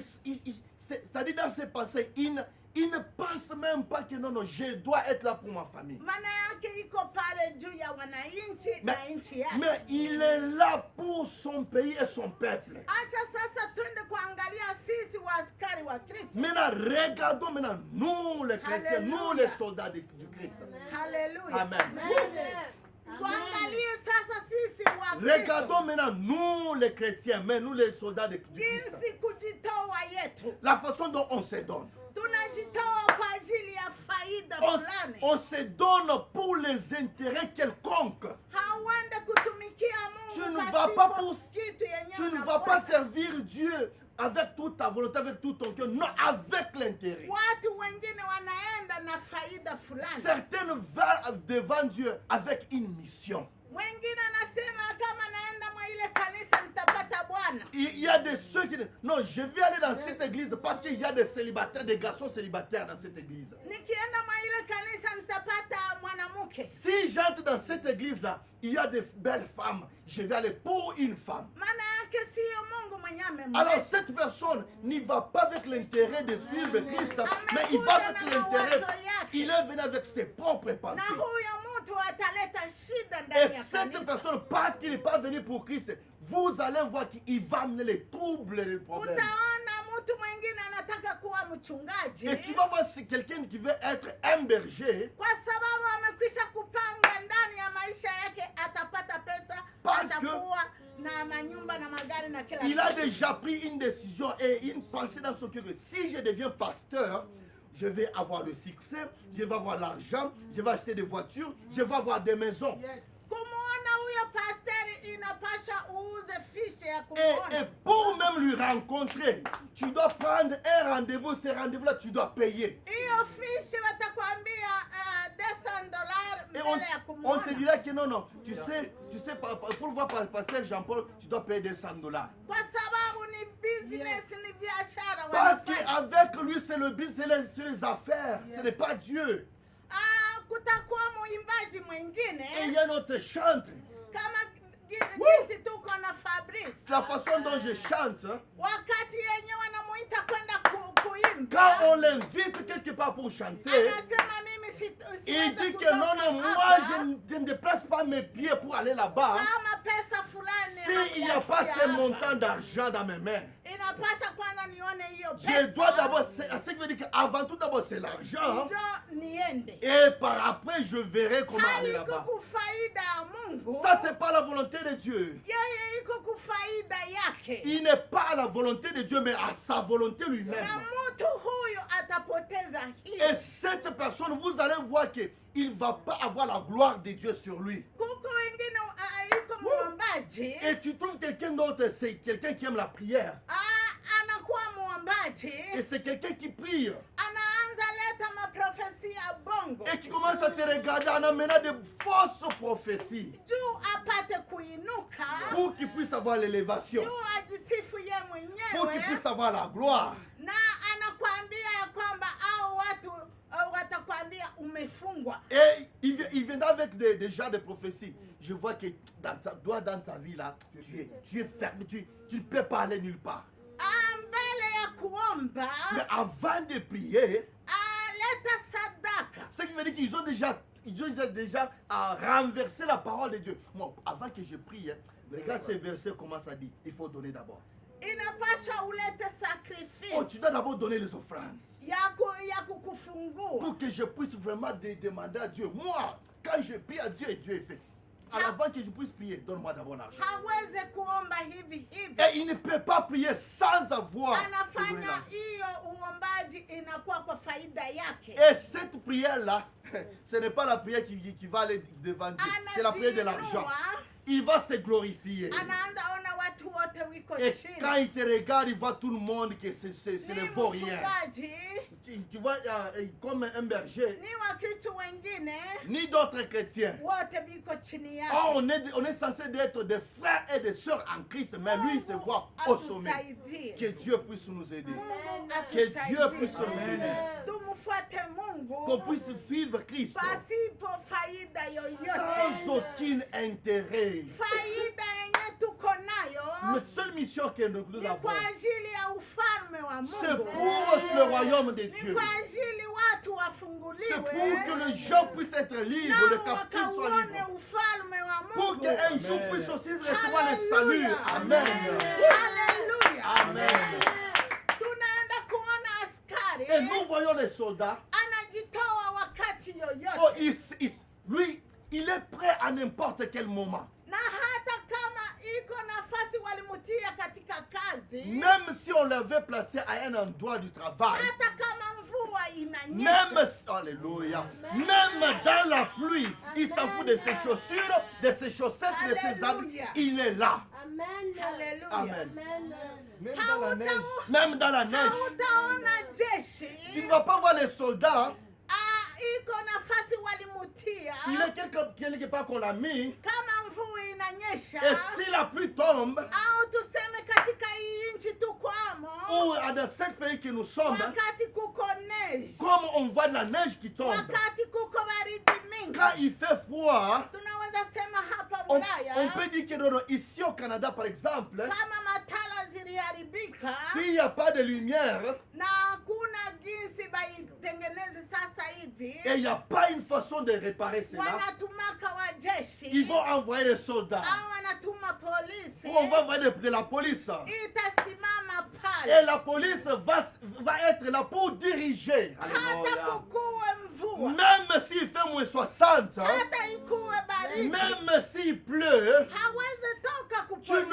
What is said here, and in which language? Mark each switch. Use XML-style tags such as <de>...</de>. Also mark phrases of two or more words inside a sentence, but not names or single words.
<fr>C'est-à-dire dans ses pensées, il ne pense même pas que non, non, je dois être là pour ma famille.</fr> <sw>Maana yake iko pale juu ya wananchi na nchi yake.</sw> <fr>Mais il est là pour son pays et son peuple.</fr> <sw>Acha sasa twende kuangalia sisi waaskari wa Kristo.</sw> <fr>Maintenant, regardons maintenant, nous les chrétiens, nous les soldats du Christ. Hallelujah. Amen.</fr> <sw>Tuangalie sasa sisi wa Kristo.</sw> <fr>Regardons maintenant, nous les chrétiens, mais nous les soldats du Christ.</fr> <sw>Jinsi kujitoa yetu.</sw> <fr>La façon dont on se donne.</fr> <sw>Tunajitoa kwa ajili ya faida fulani.</sw> <fr>On se donne pour les intérêts quelconques.</fr> <sw>Hauende kutumikia Mungu.</sw> <fr>Tu ne vas pas pour,</fr> <sw>kitu yenyewe.</sw> <fr>tu ne vas pas servir Dieu avec toute ta volonté, avec tout ton cœur. Non, avec l'intérêt.</fr> <sw>Watu wengine wanaenda na faida fulani.</sw> <fr>Certains vont devant Dieu avec une mission.</fr> <sw>Wengine anasema kama naenda mwa ile kanisa nitapata Bwana.</sw> <fr>Il y a de ceux qui disent, non, je vais aller dans cette église parce qu'il y a des célibataires, des garçons célibataires dans cette église.</fr> <sw>Nikienda mwa ile kanisa nitapata mwanamke.</sw> <fr>Si j'entre dans cette église-là, il y a de belles femmes. Je vais aller pour une femme.</fr> <sw>Maana yake sio Mungu mwenyewe amemleta.</sw> <fr>Alors cette personne n'y va pas avec l'intérêt de suivre Christ, mais il va avec l'intérêt. Il est venu avec ses propres</fr> <sw>Na</sw> <fr>pensées.</fr> <sw>huyo mtu ataleta shida</sw> <fr>Et</fr> <sw>ndani ya</sw> <fr>cette</fr> <sw>kanisa.</sw> <fr>personne, parce qu'il n'est pas venu pour Christ, vous allez voir qu'il va amener les troubles et les problèmes.</fr> <sw>Utaona mtu mwingine anataka kuwa mchungaji.</sw> <fr>Et tu vas voir c'est quelqu'un qui veut être un berger.</fr> <sw>Kwa sababu amekwisha kupanga ndani ya maisha yake atapata pesa,</sw> <fr>Parce</fr> <sw>atakuwa na manyumba na magari na kila</sw> <fr>Il a</fr> <sw>kitu.</sw> <fr>déjà pris une décision et une pensée dans son cœur que si je deviens pasteur, je vais avoir le succès, je vais avoir l'argent, je vais acheter des voitures, je vais avoir des maisons.</fr> <sw>Kumuona huyo pasteri inapasha uuze fiche ya</sw> <fr>Et</fr> <sw>kumuona.</sw> <fr>pour même lui rencontrer, tu dois prendre un rendez-vous. Ce rendez-vous-là, tu dois payer.</fr> <sw>Hiyo fiche watakwambia $200</sw> <fr>Et</fr> <sw>mbele ya</sw> <fr>on te</fr> <sw>kumuona.</sw> <fr>dira que non, non, tu sais, pour voir pasteur Jean-Paul, tu dois payer $200.</fr> <sw>Kwa sababu ni business, ni biashara</sw> <fr>Parce</fr> <sw>wanafanya.</sw> <fr>qu'avec lui, c'est le business, c'est les affaires. Ce n'est pas Dieu.</fr> <sw>Kutakuwa muimbaji</sw> <fr>Et il</fr> <sw>mwingine</sw> <fr>y a notre chantre.</fr> <sw>kama jinsi tuko na Fabrice.</sw> <fr>La façon dont je chante, hein,</fr> <sw>Wakati yenye wanamuita kwenda</sw> <fr>quand</fr> <sw>kuimba,</sw> <fr>on l'invite quelque part pour chanter,</fr> <sw>anasema mimi</sw> <fr>il</fr> <sw>siwezi</sw> <fr>dit que</fr> <sw>kutoka</sw> <fr>non, non, moi</fr> <sw>hapa</sw> <fr>je ne déplace pas mes pieds pour aller là-bas.</fr> <sw>kama pesa fulani</sw> <fr>S'il n'y a pas</fr> <sw>hamuyatia</sw> <fr>ce</fr> <sw>hapa.</sw> <fr>montant d'argent dans mes mains,</fr> <sw>Inapasha kwanza nione hiyo</sw> <fr>je dois d'abord,</fr> <sw>pesa</sw> <fr>ce qui veut dire qu'avant tout d'abord c'est l'argent.</fr> <sw>njo niende.</sw> <fr>Et par après je verrai comment aller</fr> <sw>Haliko</sw> <fr>là-bas.</fr> <sw>kufaida ya Mungu,</sw> <fr>Ça c'est pas la volonté de Dieu.</fr> <sw>yeye iko kufaida yake,</sw> <fr>Il n'est pas à la volonté de Dieu mais à sa volonté</fr> <sw>na</sw> <fr>lui-même.</fr> <sw>mtu huyo atapoteza</sw> <fr>Et</fr> <sw>hiyo.</sw> <fr>cette personne, vous allez voir qu'il ne va pas avoir la gloire de Dieu sur lui.</fr> <sw>Kuko wengine iko mwombaji,</sw> <fr>Et tu trouves quelqu'un d'autre, c'est quelqu'un qui aime la prière.</fr> <sw>anakuwa mwombaji,</sw> <fr>Et c'est quelqu'un qui prie.</fr> <sw>anaanza leta maprofesi ya bongo</sw> <fr>Et qui commence à te regarder en amenant de fausses prophéties.</fr> <sw>juu apate kuinuka,</sw> <fr>Pour qu'il puisse avoir l'élévation.</fr> <sw>juu ajisifu ye</sw> <fr>Pour qu'il</fr> <sw>mwenyewe,</sw> <fr>puisse avoir la gloire.</fr> <sw>na anakwambia ya kwamba au watu watakwambia umefungwa.</sw> <fr>Et il viendra avec déjà des prophéties. Je vois que dans ta vie là, tu es fermé, tu ne peux pas aller nulle part.</fr> <sw>Mbele ya kuomba</sw> <fr>Mais avant de prier,</fr> <sw>leta sadaka.</sw> <fr>ce qui veut dire qu'ils ont déjà renversé la parole de Dieu. Moi, avant que je prie, regarde ces versets comment ça dit. Il faut donner d'abord.</fr> <sw>inapaswa ulete</sw> <fr>Oh,</fr> <sw>sacrifice</sw> <fr>tu dois d'abord donner les offrandes.</fr> <sw>ya kukufungua.</sw> <fr>Pour que je puisse vraiment demander à Dieu. Moi, quand je prie à Dieu et Dieu est fait. Avant que je puisse prier, donne-moi d'abord l'argent.</fr> <sw>Hawezi kuomba hivi hivi.</sw> <fr>Et il ne peut pas prier sans avoir.</fr> <sw>Anafanya hiyo uombaji inakuwa kwa faida yake.</sw> <fr>Et cette prière-là, ce n'est pas la prière qui va aller devant Dieu. C'est la prière de l'argent. Il va se glorifier.</fr> <sw>Anaanza ona watu wote wiko</sw> <fr>Et</fr> <sw>chini.</sw> <fr>quand il te regarde, il voit tout le monde que ce ne vaut rien.</fr> <sw>Mchungaji,</sw> <fr>Tu vois, comme un berger,</fr> <sw>ni Wakristo wengine</sw> <fr>ni d'autres chrétiens.</fr> <sw>wote biko chini yake.</sw> <fr>Oh, on est censé être des frères et des sœurs en Christ, mais lui, il se voit au sommet.</fr> <sw>Atusaidie.</sw> <fr>Que Dieu puisse nous aider.</fr> <sw>Mungu</sw> <fr>Que Dieu puisse</fr> <sw>atusaidie.</sw> <fr>nous aider.</fr> <sw>Tumfuate</sw> <fr>Qu'on</fr> <sw>Mungu</sw> <fr>puisse suivre Christ</fr> <sw>pasipo faida</sw> <fr>sans</fr> <sw>yoyote.</sw> <fr>aucun intérêt.</fr> <sw>Faida yenye tuko nayo</sw> <fr>La seule mission que nous</fr> <sw>ni</sw> <fr>avons,</fr> <sw>kwa ajili ya ufalme wa</sw> <fr>c'est</fr> <sw>Mungu.</sw> <fr>pour le royaume de</fr> <sw>Ni</sw> <fr>Dieu.</fr> <sw>kwa ajili watu</sw> <fr>C'est pour que</fr> <sw>wafunguliwe</sw> <fr>les gens puissent être libres, les</fr> <sw>nao</sw> <fr>captifs soient</fr> <sw>wakauone</sw> <fr>libres.</fr> <sw>ufalme wa</sw> <fr>Pour</fr> <sw>Mungu.</sw> <fr>qu'un jour Amen. puisse aussi recevoir le salut. Amen. Haleluya. Amen.</fr> <sw>Tunaenda kuona askari</sw> <fr>Et nous voyons les soldats.</fr> <sw>anajitoa wakati</sw> <fr>Oh,</fr> <sw>yoyote,</sw> <fr>lui, il est prêt à n'importe quel moment.</fr> <sw>na hata kama iko nafasi walimutia katika kazi,</sw> <fr>Même si on l'avait placé à un endroit du travail.</fr> <sw>hata kama mvua</sw> <fr>Même,</fr> <sw>inanyesha,</sw> <fr>alléluia, même dans la pluie, il s'en fout de ses chaussures, de ses chaussettes, de ses habits. Alléluia. Il est là. Amen. haleluya, Amen. Amen. Même dans la neige. Même dans la neige.</fr> <sw>hautaona</sw> <fr>Tu ne</fr> <sw>jeshi</sw> <fr>vas pas voir les soldats.</fr> <sw>iko nafasi walimutia,</sw> <fr>Il est quelque part qu'on l'a mis.</fr> <sw>kama mvua inanyesha</sw> <fr>Et si la pluie tombe,</fr> <sw>au tuseme katika hii nchi tukwamo,</sw> <fr>ou dans ce pays que nous sommes,</fr> <sw>wakati kuko neige,</sw> <fr>comme on voit de la neige qui tombe,</fr> <sw>wakati kuko baridi mingi,</sw> <fr>quand il fait froid,</fr> <sw>tunaweza sema hapa</sw> <fr>on</fr> <sw>Ulaya</sw> <fr>peut dire que non, non, ici au Canada par exemple,</fr> <sw>kama matala ziliharibika</sw> <fr>s'il n'y a pas de lumière</fr> <sw>na hakuna jinsi baitengeneze sasa hivi,</sw> <fr>et il n'y a pas une façon de réparer cela,</fr> <sw>wanatumaka wajeshi</sw> <fr>ils vont envoyer les soldats.</fr> <sw>au wanatuma polisi,</sw> <fr>Ou on va envoyer de la police.</fr> <sw>itasimama</sw> <fr>Et</fr> <sw>pale</sw> <fr>la police va être là pour diriger.</fr> <sw>hata</sw> <fr>Alléluia.</fr> <sw>kukuwe mvua,</sw> <fr>Même s'il fait moins 60,</fr> <sw>hata ikuwe baridi,</sw> <fr>même s'il pleut,</fr> <sw>hawezi toka</sw> <fr>tu ne</fr>